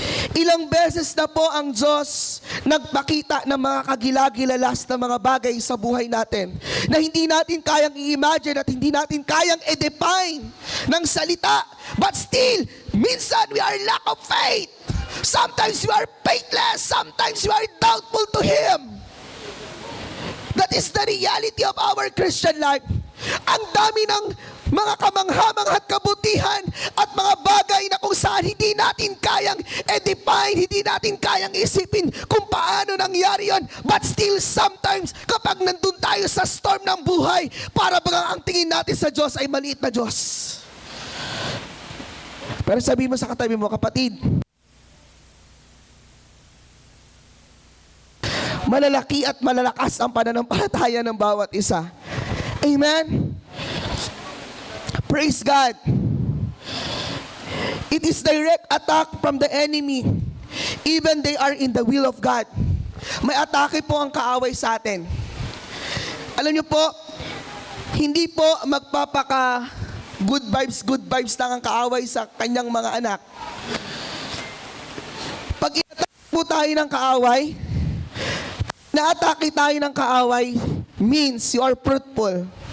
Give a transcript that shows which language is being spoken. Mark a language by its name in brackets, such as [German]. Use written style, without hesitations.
[Filipino] Ilang beses na po ang Diyos nagpakita ng mga kagilagilalas na mga bagay sa buhay natin na hindi natin kayang i-imagine at hindi natin kayang i-define ng salita. [English] But still, [Filipino] minsan [English] we are lack of faith. Sometimes you are faithless. Sometimes you are doubtful to Him. That is the reality of our Christian life. [Filipino] Ang dami ng mga kamangha-mangha at kabutihan at mga bagay na kung saan hindi natin kayang define, hindi natin kayang isipin kung paano nangyari yon. [English] But still sometimes, [Filipino] kapag nandun tayo sa storm ng buhay, para bang ang tingin natin sa Diyos ay maliit na Diyos. Pero sabi mo sa katabi mo, kapatid, malalaki at malalakas ang pananampalataya ng bawat isa. Amen? Praise God. [English] It is direct attack from the enemy. Even they are in the will of God. [Filipino] May atake po ang kaaway sa atin. Alam niyo po, hindi po magpapaka good vibes lang ang kaaway sa kanyang mga anak. Pag inatake po tayo ng kaaway, na-atake tayo ng kaaway [English] means you are fruitful.